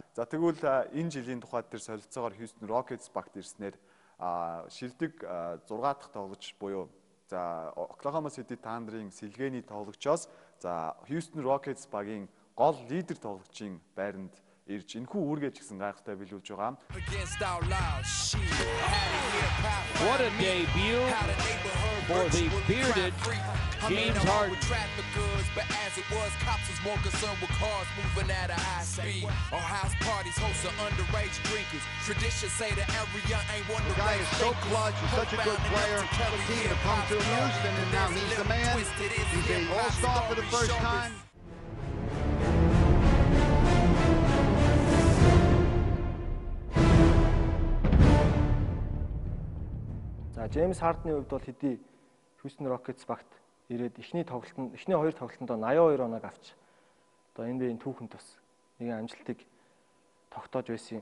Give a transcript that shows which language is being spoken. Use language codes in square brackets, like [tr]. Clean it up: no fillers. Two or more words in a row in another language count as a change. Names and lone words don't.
[mn] За тэгвэл энэ жилийн тухайд тэр солилцоогоор Houston Rockets багт ирснээр шилдэг 6 дахь тоглогч буюу за Oklahoma City Thunder-ын сэлгээний тоглогчоос за Houston Rockets багийн гол лидер тоглогчийн байранд ирж энэхүү үүргээ ч гэсэн гайхалтай биелүүлж байгаа. [en] What a debut for the bearded James Harden. But as it was, cops was more concerned with cars moving at a high speed. Or house parties hosting underage drinkers. Traditions say the area ain't one to guy is so clutch, he's such a good player. The team to come to Houston, and now he's the man. He's an all-star for the first time. [mn] За Джеймс Хардны хувьд бол хэдий Houston Rockets багт ирээд эхний 2 тоглолтод 82 оног авч одоо NBA-ийн түүхэнд бас нэгэн амжилтыг тогтоож байсан юм.